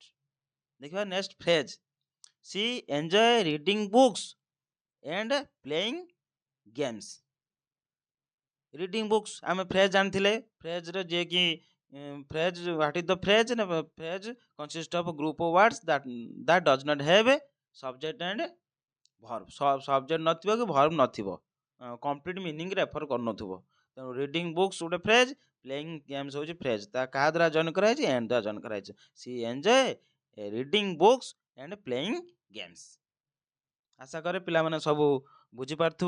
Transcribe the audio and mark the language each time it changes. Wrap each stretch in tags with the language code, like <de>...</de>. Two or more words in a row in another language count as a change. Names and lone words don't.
<en>ଦେଖିବା next phrase, she enjoy reading books and playing games. reading books</en> <or>ଆମେ ଫ୍ରେଜ୍ ଜାଣିଥିଲେ। ଫ୍ରେଜ୍ରେ ଯିଏକି ଫ୍ରେଜ୍,</or> <en>what is the phrase? phrase consist of group of words that does not have a subject and verb।</en> <or>ସବଜେକ୍ଟ ନଥିବ କି ଭର୍ବ ନଥିବ,</or> <en>complete meaning refer</en> <or>କରୁନଥିବ। ତେଣୁ</or> <en>reading books</en> <or>ଗୋଟେ ଫ୍ରେଜ୍,</or> <en>playing games</en> <or>ହେଉଛି ଫ୍ରେଜ୍। ତା କାହା ଦ୍ୱାରା ଜଏନ୍ କରାଯାଇଛି? ଏଣ୍ଡ ଦ୍ୱାରା ଜଏନ୍ କରାଯାଇଛି।</or> <en>she enjoy reading books and playing games.</en> <or>ଆଶା କରେ ପିଲାମାନେ ସବୁ ବୁଝିପାରୁଥିବ।</or>